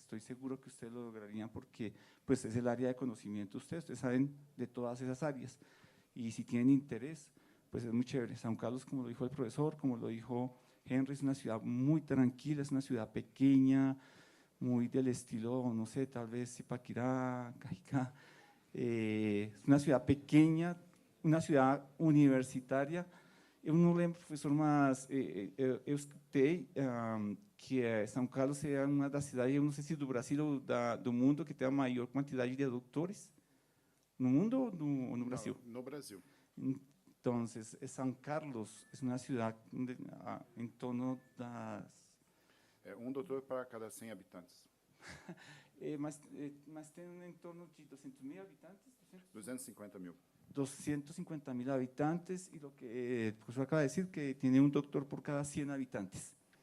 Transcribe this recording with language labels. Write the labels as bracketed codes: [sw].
[es] Estoy seguro que ustedes lo lograrían porque pues, es el área de conocimiento de ustedes saben de todas esas áreas y si tienen interés, pues es muy chévere. San Carlos, como lo dijo el profesor, como lo dijo Henry, es una ciudad muy tranquila, es una ciudad pequeña, muy del estilo, no sé, tal vez Zipaquirá, Cajicá. Es una ciudad pequeña, una ciudad universitária. [pt] Eu não lembro, professor, mas eu escutei que São Carlos é uma das cidades, eu não sei se do Brasil ou do mundo, que tem a maior quantidade de doutores. No mundo ou no Brasil? No Brasil. Então, São Carlos é uma cidade em torno das… Doutor para cada 100 habitantes. mas tem em torno de 200.000 habitantes? 250.000. [es] 250.000 habitantes y lo que el profesor acaba de decir, que tiene un doctor por cada 100 habitantes.